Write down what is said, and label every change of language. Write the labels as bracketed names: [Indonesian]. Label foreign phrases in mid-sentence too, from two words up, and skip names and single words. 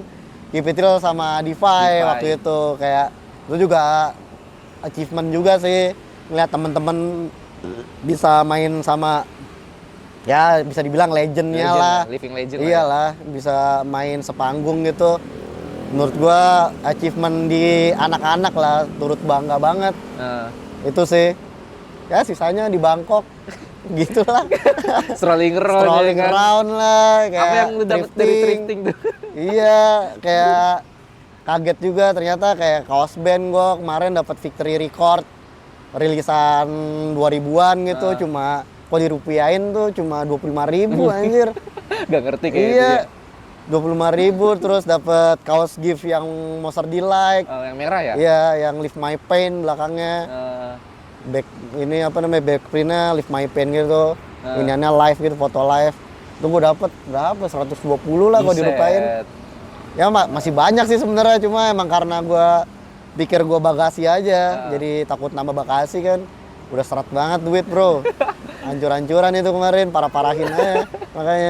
[Indonesian] Kipitril sama Defy waktu itu kayak itu juga achievement juga sih ngeliat temen-temen bisa main sama ya bisa dibilang legendnya lah, [English] living legend [Indonesian] iyalah ya. Bisa main sepanggung gitu menurut gua achievement di anak-anak lah turut bangga banget. Itu sih ya sisanya di Bangkok gitulah. [English] Strolling [Indonesian] around lah kayak apa yang lu dapet dari drifting tuh? Iya kayak kaget juga ternyata kayak kaos band gua kemarin dapat Victory Record rilisan 2000-an gitu cuma kok dirupiahin tuh cuma 25.000 anjir. Gak ngerti kayak iya, itu ya. 25.000 terus dapat kaos gift yang Monster Delight. Yang merah ya? Iya, yang Lift My Pain belakangnya. Back ini apa namanya backprintnya Lift My Pain gitu. Iniannya live gitu, foto live. Itu gua dapat berapa? 120 lah kalau dirupain. Ya masih banyak sih sebenarnya cuma emang karena gua pikir gua bagasi aja. Jadi takut nambah bagasi kan. Udah seret banget duit, bro. Hancur-hancuran itu kemarin, parah-parahin aja makanya.